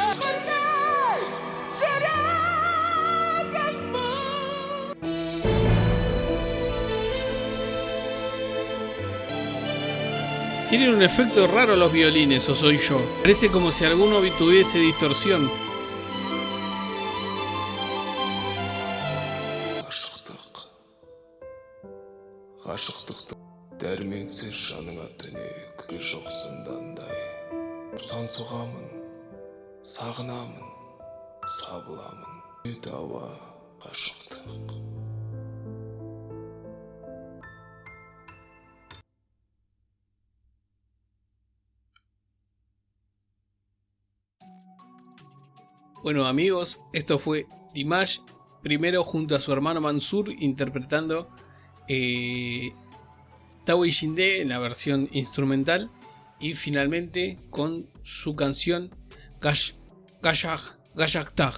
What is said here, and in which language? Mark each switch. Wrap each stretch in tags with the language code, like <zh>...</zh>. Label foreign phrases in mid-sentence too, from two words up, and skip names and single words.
<es>Tienen un efecto raro los violines, o soy yo. Parece como si alguno tuviese distorsión.</es> <kk>Ғашықтық дәрменсіз жаныңа түнек жоқсындандай. Сансығамын, сағынамын, сабыламын. Ауа ғашықтық.</kk> <es>Bueno amigos, esto fue Dimash, primero junto a su hermano Mansur interpretando Tawi Shinde en la versión instrumental, y finalmente con su canción Gashagtag.</es>